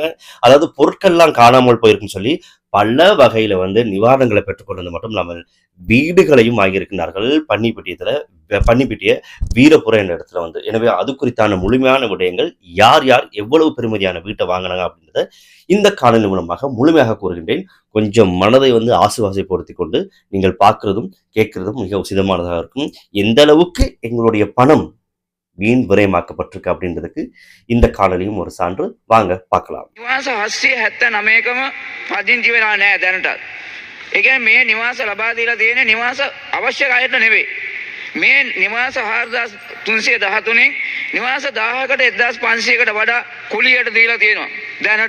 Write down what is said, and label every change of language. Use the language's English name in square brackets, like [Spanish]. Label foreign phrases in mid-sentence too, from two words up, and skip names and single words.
[Tamil] அதாவது பொருட்கள் எல்லாம் காணாமல் போயிருக்குன்னு சொல்லி பல வகையில நிவாரணங்களை பெற்றுக்கொண்டது மட்டும் இல்லாமல் வீடுகளையும் வாங்கியிருக்கிறார்கள் பன்னிப்பிட்டிய வீரபுரம் என்ற இடத்துல எனவே அது குறித்தான முழுமையான விடயங்கள் யார் யார் எவ்வளவு பெருமதியான வீட்டை வாங்கினாங்க அப்படின்றத இந்த காணொலி மூலமாக முழுமையாக கூறுகின்றேன். கொஞ்சம் மனதை ஆசுவாசப்படுத்தி கொண்டு நீங்கள் பார்க்கிறதும் கேட்கிறதும் மிக உசிதமானதாக இருக்கும். எந்த அளவுக்கு எங்களுடைய பணம் வீண் விரயமாக்கப்பட்டிருக்கு அப்படின்றதுக்கு இந்த காணொலியும் ஒரு சான்று. வாங்க பார்க்கலாம். [Sinhala] නිවාස 779කම පදිංචි වෙලා නැහැ දැනට. ඒ කියන්නේ මේ නිවාස ලබා දීලා තියෙන නිවාස අවශ්‍ය අයට නෙවෙයි. මේ නිවාස 4313න් නිවාස 1000කට 1500කට වඩා කුලියට දීලා තියෙනවා. දැනටත්.